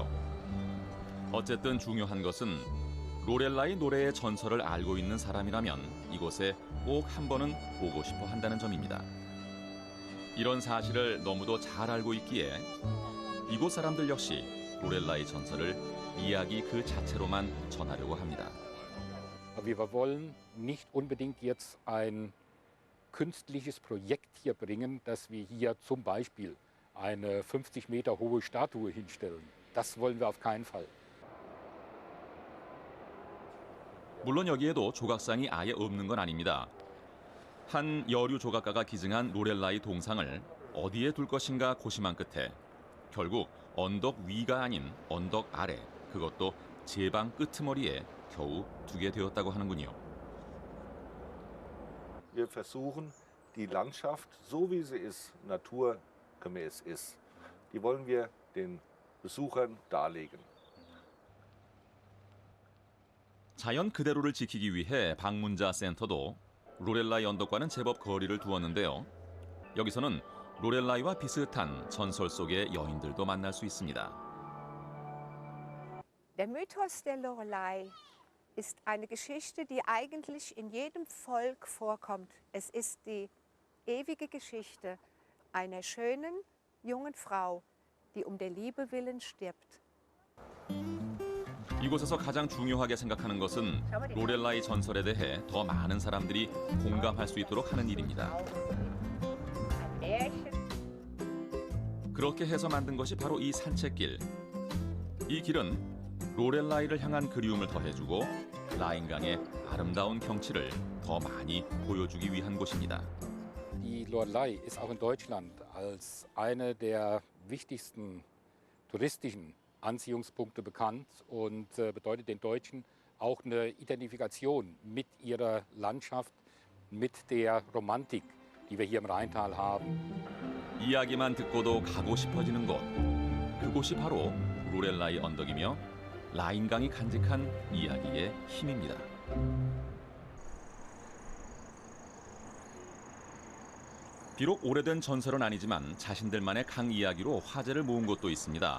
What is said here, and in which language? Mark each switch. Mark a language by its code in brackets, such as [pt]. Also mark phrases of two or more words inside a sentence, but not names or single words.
[ko] 어쨌든 중요한 것은 로렐라이 노래의 전설을 알고 있는 사람이라면 이곳에 꼭 한 번은 오고 싶어 한다는 점입니다. 이런 사실을 너무도 잘 알고 있기에 이곳 사람들 역시 로렐라이 전설을 이야기 그 자체로만 전하려고 합니다. [de] Wir wollen nicht unbedingt jetzt ein künstliches Projekt hier bringen, dass wir hier zum Beispiel eine 50 Meter hohe Statue hinstellen. Das wollen wir auf keinen Fall. [ko] 물론 여기에도 조각상이 아예 없는 건 아닙니다. 한 여류 조각가가 기증한 로렐라이 동상을 어디에 둘 것인가 고심한 끝에 결국 언덕 위가 아닌 언덕 아래, 그것도 제방 끄트머리에 겨우 두게 되었다고 하는군요. [de] Wir versuchen, die Landschaft, so wie sie ist, naturgemäß ist, die wollen wir den Besuchern darlegen. [ko] 자연 그대로를 지키기 위해 방문자 센터도 로렐라이 언덕과는 제법 거리를 두었는데요. 여기서는 로렐라이와 비슷한 전설 속의 여인들도 만날 수 있습니다. [de] Der Mythos der Lorelei ist eine Geschichte, die eigentlich in jedem Volk vorkommt. Es ist die ewige Geschichte einer schönen, jungen Frau, die der Liebe willen stirbt. [ko] 이곳에서 가장 중요하게 생각하는 것은 로렐라이 전설에 대해 더 많은 사람들이 공감할 수 있도록 하는 일입니다. 그렇게 해서 만든 것이 바로 이 산책길. 이 길은 로렐라이를 향한 그리움을 더해주고 라인강의 아름다운 경치를 더 많이 보여주기 위한 곳입니다. [de] Die Lorelei ist auch in Deutschland als eine der wichtigsten touristischen Anziehungspunkte bekannt und bedeutet den Deutschen auch eine Identifikation mit ihrer Landschaft, mit der Romantik, die wir hier im Rheintal haben. [ko] 이야기만 듣고도 가고 싶어지는 곳. 그곳이 바로 로렐라이 언덕이며 라인강이 간직한 이야기의 힘입니다. 비록 오래된 전설은 아니지만 자신들만의 강 이야기로 화제를 모은 곳도 있습니다.